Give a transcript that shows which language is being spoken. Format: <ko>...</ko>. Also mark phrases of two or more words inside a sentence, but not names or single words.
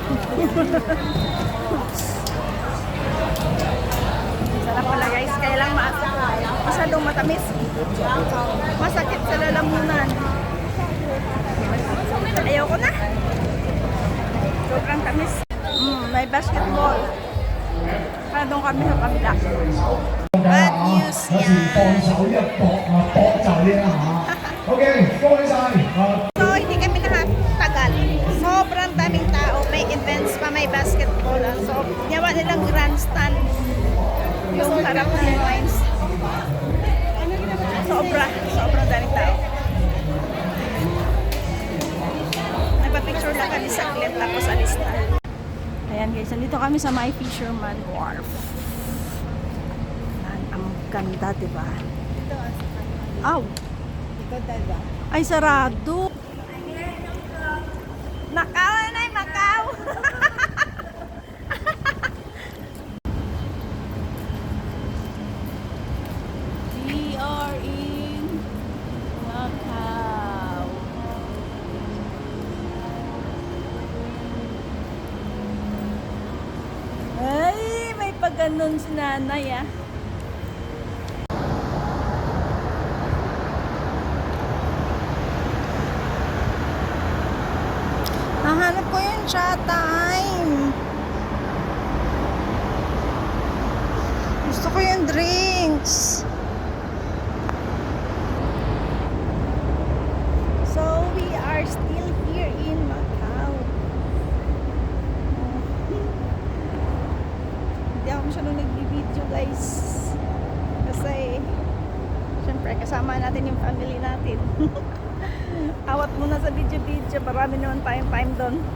<tl>Sarap pala guys, kaya lang masyadong matamis. Masakit sa lalamunan. Ayoko na. Sobrang tamis. May basketball. Para doon kami sa kabila.</tl> <en>Bad news</en> <yue>有時放手一搏啊，搏就呢一下。OK，恭喜晒！</yue> <tl>So, hindi kami nakatagal. Sobrang daming tao. May events pa, may basketball. So, yawa nilang grandstand. Yung harap ng lines. Sobrang daming tao. Nagpa-picture lang kami saglit tapos alis na. Ayan guys, nandito kami sa My Fisherman Wharf. Ang ganda, diba? Aw! Ay, sarado! Macau na Macau!</tl> <en>We are in Macau.</en> <tl>Ay, may pag-ganon si nanay ah. Nahanap ko yung chat time. Gusto ko yung drinks.</tl> <en>So, we are still here in Macau.</en> <tl>Hindi ako masyadong nag-video guys. Kasi, syempre, kasama natin yung family natin. Awat muna sa video-video. Marami naman tayong time doon.</tl>